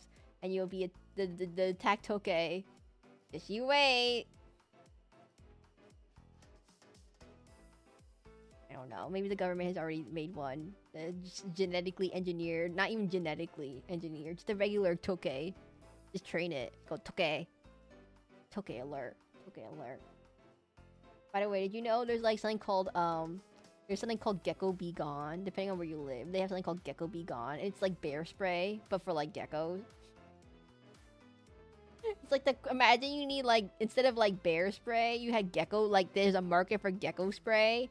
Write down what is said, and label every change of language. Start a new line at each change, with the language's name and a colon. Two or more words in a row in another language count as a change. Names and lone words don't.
English: And you'll be the attack toke. Just you wait. I don't know. Maybe the government has already made one. Just genetically engineered. Not even genetically engineered. Just a regular toke. Just train it. Go toke. Toke alert. Toke alert. By the way, did you know there's like something called there's something called Gecko Be Gone. Depending on where you live, they have something called Gecko Be Gone. It's like bear spray, but for like geckos. It's like imagine you need like, instead of like bear spray, you had gecko, like there's a market for gecko spray.